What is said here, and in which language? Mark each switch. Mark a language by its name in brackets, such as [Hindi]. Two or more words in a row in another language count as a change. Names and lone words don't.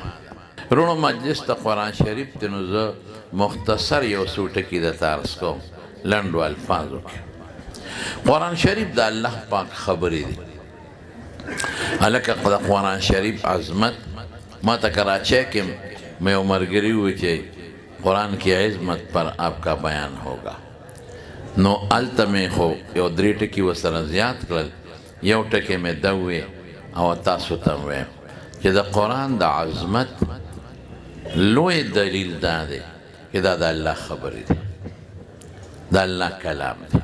[Pashto] رونو مجلس ته قرآن شریف ته نو زه مختصر یو څو ټکي درته عرض کوم لنډو الفاظو کې. قرآن شریف د الله پاک خبرې دي. هلکه د قرآن شریف عظمت ما ته کراچۍ کې مې یو ملګري وویل چې [Urdu] قرآن کی عظمت پر آپ کا بیان ہوگا. [Pashto] نو هلته مې خو یو درې ټکي ورسره زیات کړل. یو ټکی مې ده وویې او تاسو ته ویم چې د قرآن د عظمت لوی دلیل دا دی چې دا د الله خبرې دي، د الله کلام دی.